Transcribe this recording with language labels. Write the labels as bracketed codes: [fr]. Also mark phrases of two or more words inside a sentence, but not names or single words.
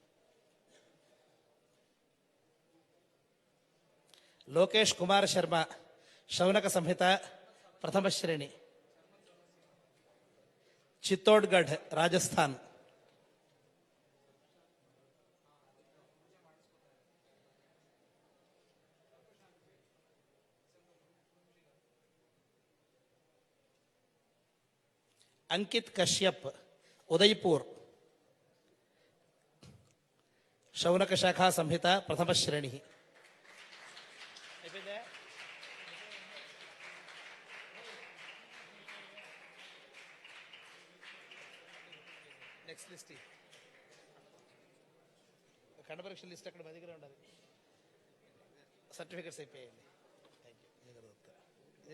[kn] లోకేష్ కుమార్ శర్మ ಶೌನಕ ಸಂಹಿತ ಪ್ರಥಮ ಶ್ರೇಣಿ, ಚಿತ್ತೋಡ್ಗಢ್ ರಾಜಸ್ಥಾನ್. [hi] अंकित कश्यप उदयपुर. शौनक शाखा संहिता प्रथम श्रेणी. [en] next list [te] ఖండ పరీక్ష లిస్ట్ అక్కడ మా దగ్గర ఉండాలి. సర్టిఫికెట్స్ అయిపోయాయండి. [en] thank you.